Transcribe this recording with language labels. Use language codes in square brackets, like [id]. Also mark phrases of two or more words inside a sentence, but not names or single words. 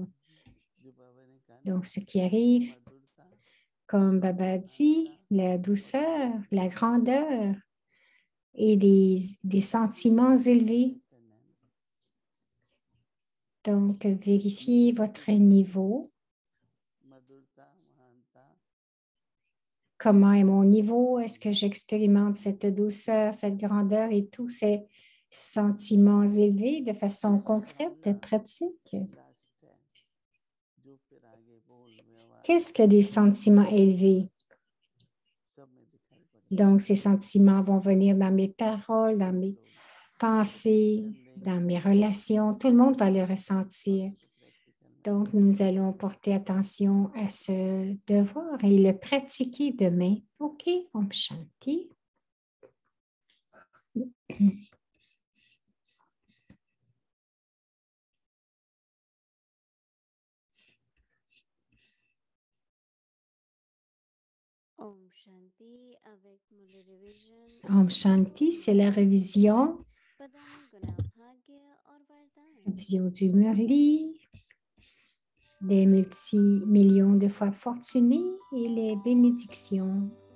[hi] जो बाबा ने कहा ना [fr] Donc, ce qui arrive, [hi] मधुरता [fr] comme Baba a [hi] महानता [fr] dit, la [hi] और [fr] douceur, [hi] श्रेष्ठ [fr] la [hi] भावना [fr] grandeur et des sentiments élevés. [hi] चेक करना है ना, [fr] Donc, vérifiez [hi] मेरे [fr] votre [hi] चेहरे में [fr] niveau. [hi] मधुरता महानता [fr] Comment est mon niveau? Est-ce que j'expérimente cette douceur, cette grandeur et tous ces sentiments élevés de façon [hi] श्रेष्ठ [fr] concrète, [hi] भावना [fr] pratique? [hi] लास्ट है, जो फिर आगे बोल व्यवहार [fr] Qu'est-ce que des sentiments élevés? [hi] सब में दिखाई पड़ेगी, [fr] Donc, ces sentiments vont venir dans mes paroles, dans [hi] सब [fr] mes [hi] लोग [fr] pensées, [hi] एक्सप्रेशन [fr] dans [hi] देंगे [fr] mes relations. Tout le monde va le [hi] और [fr] ressentir. [hi] उसे प्रैक्टिकल में [fr] Donc, [hi] लाना है, [fr] nous allons porter attention à ce devoir et le pratiquer demain. [hi] OK, ओम शांति. ओम शांति [fr] avec Muli Revision [hi] Om आज Shanti, [fr] c'est la révision [hi] पदानी गुना भाग्य और वरदान [fr] vision du Murli, des multi-millions de fois fortunés et les bénédictions.